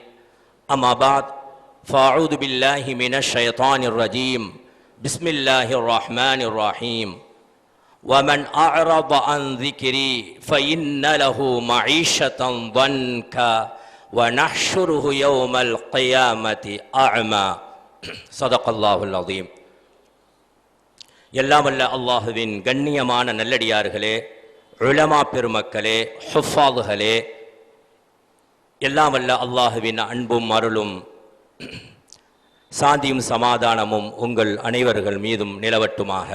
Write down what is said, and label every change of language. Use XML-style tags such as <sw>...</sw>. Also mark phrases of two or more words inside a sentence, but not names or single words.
<ar>أما بعد فأعوذ بالله من الشيطان الرجيم. بسم الله الرحمن الرحيم ومن أعرض عن ذكري فإن له معيشة ضنكا ونحشره يوم القيامة أعمى صدق الله العظيم.</ar> <ta>எல்லாம் வல்ல அல்லாஹுவின் கண்ணியமான நல்லடியார்களே, உலமா பெருமக்களே, ஹுஃபாதுகளே, எல்லாம் வல்ல அல்லாஹுவின் அன்பும் அருளும் சாந்தியும் சமாதானமும் உங்கள் அனைவர்கள் மீதும் நிலவட்டுமாக.</ta>